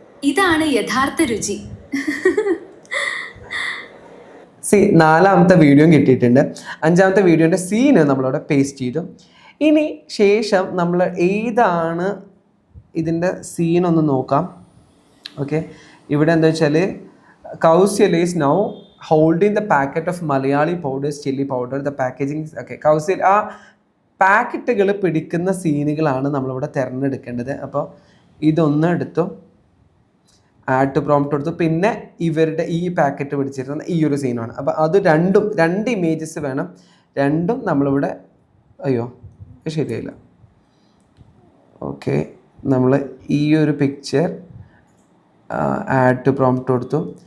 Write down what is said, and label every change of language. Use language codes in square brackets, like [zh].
[ml] ഇതാണ് യഥാർത്ഥ രുചി. സി, 4ാമത്തെ വീഡിയോയും കിട്ടിയിട്ടുണ്ട്. 5ാമത്തെ വീഡിയോൻ്റെ സീന് നമ്മളിവിടെ പേസ്റ്റ് ചെയ്തു. ഇനി ശേഷം നമ്മൾ ഏതാണ് ഇതിൻ്റെ സീനൊന്ന് നോക്കാം. [en] okay, [ml] ഇവിടെ എന്താ വെച്ചാൽ [en] Kausalya is now holding the packet of Malayali powders, chili powder, the packaging. [ml] Okay, Kausalya ആ പാക്കറ്റുകൾ പിടിക്കുന്ന സീനുകളാണ് നമ്മളിവിടെ തിരഞ്ഞെടുക്കേണ്ടത്. അപ്പോൾ ഇതൊന്ന് എടുത്തു, ആഡ് ടു പ്രോംപ്റ്റ് കൊടുത്തു. പിന്നെ ഇവരുടെ ഈ പാക്കറ്റ് പിടിച്ചിരുന്ന ഈ ഒരു സീനാണ്. അപ്പോൾ അത് 2 ഇമേജസ് വേണം. രണ്ടും നമ്മളിവിടെ, അയ്യോ ശരിയായില്ല. ഓക്കെ, നമ്മൾ ഈ ഒരു പിക്ചർ ആഡ് ടു പ്രോംപ്റ്റ് കൊടുത്തു.